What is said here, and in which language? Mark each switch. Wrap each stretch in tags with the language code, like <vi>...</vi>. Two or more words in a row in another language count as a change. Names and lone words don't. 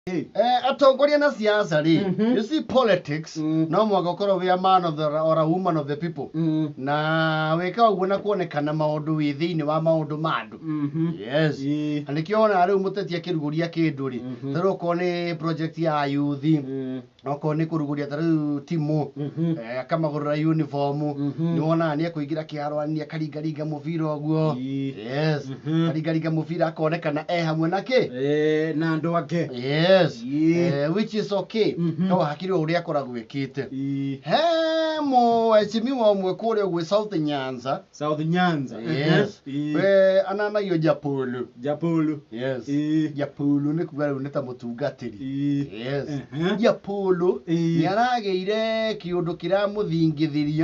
<ki>Atongoria na siasa ri.</ki> <en>You see politics,</en> <ki>no mwaka korwo we</ki> <en>a man of the or a woman of the people.</en> <ki>Na weka uguo na kuonekana maundu wi thiini wa maundu mandu.</ki> <en>Yes.</en> <ki>Anikĩona rĩu mũteti akĩruguria kĩndũ ri. Tarĩu ko ni project ya youth. Oko ni kuruguria tarĩu timu. Akamagũrĩra uniform. Ni wona ni ekũingĩra kĩharo ni akaringaringa mũbira ũguo.</ki> <en>Yes.</en> <ki>Akaringaringa mũbira akonekana hamwe na kĩ? Na andũ angĩ.</ki> <en>Yes. Which is okay.</en> <ki>No hakiri uria akoragwo ekite. He mheshimiwa umwe kũrĩa gwĩ South Nyanza. South Nyanza. Yes. We ananayo Japolo. Japolo.</ki> <en>Yes.</en> <ki>Japolo ni kuga rĩu nĩ ta mũtungatĩri.</ki> <en>Yes.</en> <ki>Japolo ni aragĩire kĩũndũ kĩramũthingithiria.</ki>